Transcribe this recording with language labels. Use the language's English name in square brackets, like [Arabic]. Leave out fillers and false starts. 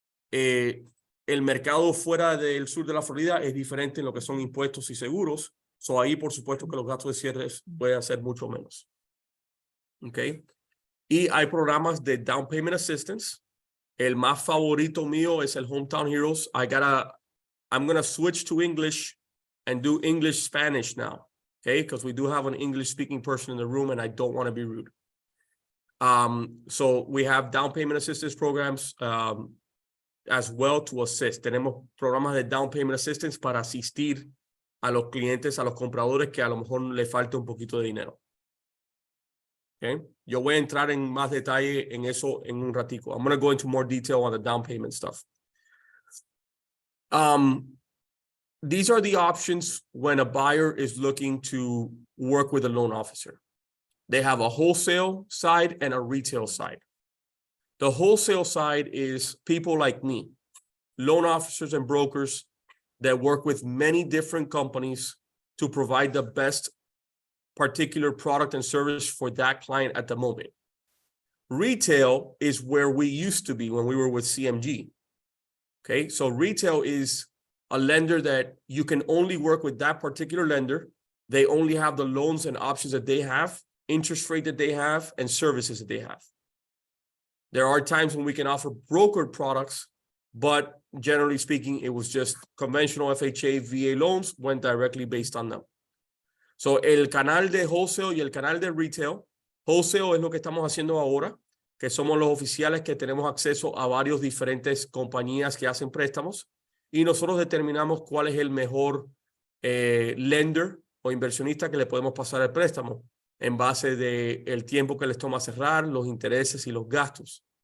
[Spanish] El mercado fuera del sur de la Florida es diferente en lo que son impuestos y seguros. Ahí, por supuesto, que los gastos de cierre pueden ser mucho menos. ¿Ok? Y hay programas de Down Payment Assistance. El más favorito mío es el Hometown Heroes. [English] I'm going to switch to English and do English-Spanish now. Okay? Because we do have an English-speaking person in the room and I don't want to be rude. So we have down payment assistance programs as well to assist. [Spanish] Tenemos programas de down payment assistance para asistir a los clientes, a los compradores que a lo mejor le falta un poquito de dinero. Okay. Yo voy a entrar en más detalle en eso en un ratico. [English] I'm going to go into more detail on the down payment stuff. These are the options when a buyer is looking to work with a loan officer. They have a wholesale side and a retail side. The wholesale side is people like me, loan officers and brokers that work with many different companies to provide the best particular product and service for that client at the moment. Retail is where we used to be when we were with CMG. Okay, so retail is a lender that you can only work with that particular lender. They only have the loans and options that they have, interest rate that they have, and services that they have. There are times when we can offer brokered products, but generally speaking, it was just conventional FHA, VA loans, went directly based on them. [Spanish] So el canal de wholesale y el canal de retail, wholesale es lo que estamos haciendo ahora, que somos los oficiales que tenemos acceso a varios diferentes compañías que hacen préstamos y nosotros determinamos cuál es el mejor lender o inversionista que le podemos pasar el préstamo en base de el tiempo que les toma cerrar, los intereses y los gastos.